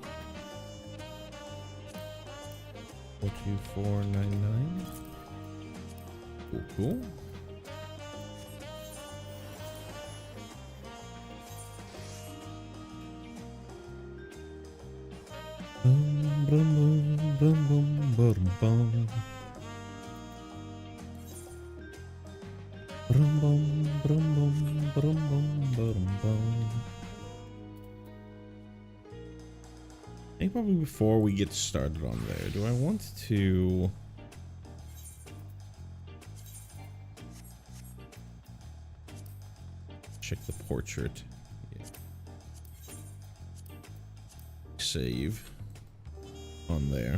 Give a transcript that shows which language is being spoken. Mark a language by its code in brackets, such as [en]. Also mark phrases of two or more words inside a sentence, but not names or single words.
[en] 42499. Cool. Boom, boom, boom, boom, boom, boom. Brum, bum, brum, bum, brum, bum, brum, bum. I think probably before we get started on there, do I want to check the portrait? Yeah. Save on there.